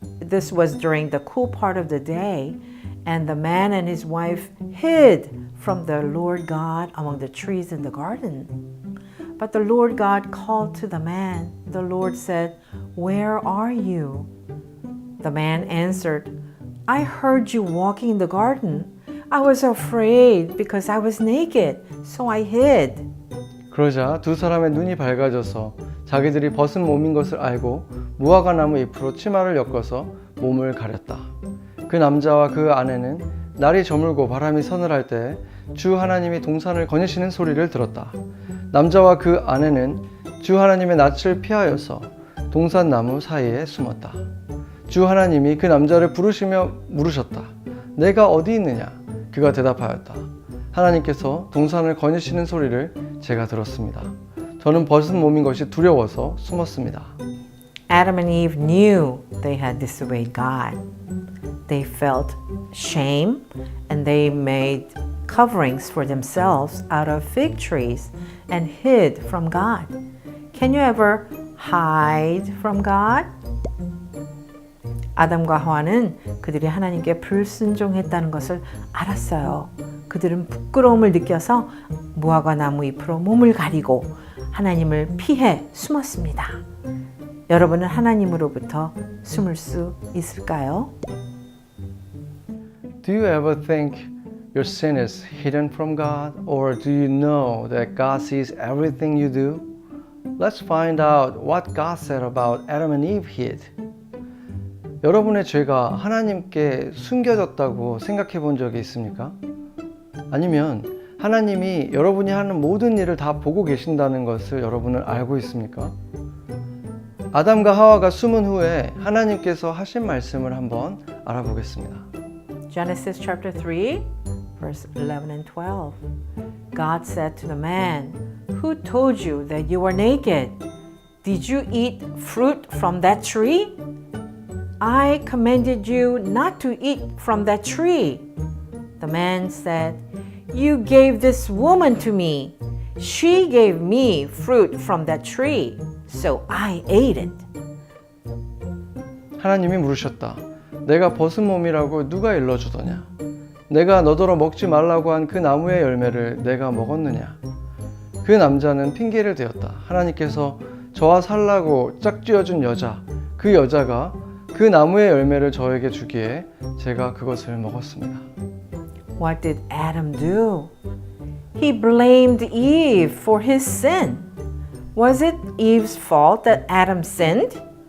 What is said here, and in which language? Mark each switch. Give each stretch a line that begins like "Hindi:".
English: This was during the cool part of the day, and the man and his wife hid from the Lord God among the trees in the garden. But the Lord God called to the man. The Lord said, "Where are you?" The man answered, "I heard you walking in the garden. I was afraid because I was naked, so I hid."
Korean: 그러자 두 사람의 눈이 밝아져서 자기들이 벗은 몸인 것을 알고 무화과 나무 잎으로 치마를 엮어서 몸을 가렸다. 그 남자와 그 아내는 날이 저물고 바람이 서늘할 때 주 하나님이 동산을 거니시는 소리를 들었다. 남자와 그 아내는 주 하나님의 낯을 피하여서 동산 나무 사이에 숨었다. 주 하나님이 그 남자를 부르시며 물으셨다. 내가 어디 있느냐? 그가 대답하였다. 하나님께서 동산을 거니시는 소리를 제가 들었습니다. 저는 벗은 몸인 것이 두려워서 숨었습니다.
English: Adam and Eve knew they had disobeyed God. They felt shame and they made coverings for themselves out of fig trees and hid from God. Can you ever hide from God?
Korean: 아담과 하와는 그들이 하나님께 불순종했다는 것을 알았어요. 그들은 부끄러움을 느껴서 무화과 나무 잎으로 몸을 가리고 하나님을 피해 숨었습니다. 여러분은 하나님으로부터 숨을 수 있을까요?
English: Do you ever think your sin is hidden from God? Or do you know that God sees everything you do? Let's find out what God said about Adam and Eve hid.
Korean: 여러분의 죄가 하나님께 숨겨졌다고 생각해 본 적이 있습니까? 아니면 하나님이 여러분이 하는 모든 일을 다 보고 계신다는 것을 여러분은 알고 있습니까? 아담과 하와가 숨은 후에 하나님께서 하신 말씀을 한번 알아보겠습니다.
English: Genesis chapter 3, verse 11 and 12. God said to the man, "Who told you that you were naked? Did you eat fruit from that tree? I commanded you not to eat from that tree." The man said, "You gave this woman to me. She gave me fruit from that tree, so I ate it."
Korean: 하나님이 물으셨다. 내가 벗은 몸이라고 누가 일러주더냐? 내가 너더러 먹지 말라고 한 그 나무의 열매를 내가 먹었느냐? 그 남자는 핑계를 대었다. 하나님께서 저와 살라고 짝지어준 여자, 그 여자가 그 나무의 열매를 저에게 주기에 제가 그것을 먹었습니다.
English: What did Adam do? He blamed Eve for his sin. Was it Eve's fault that Adam sinned?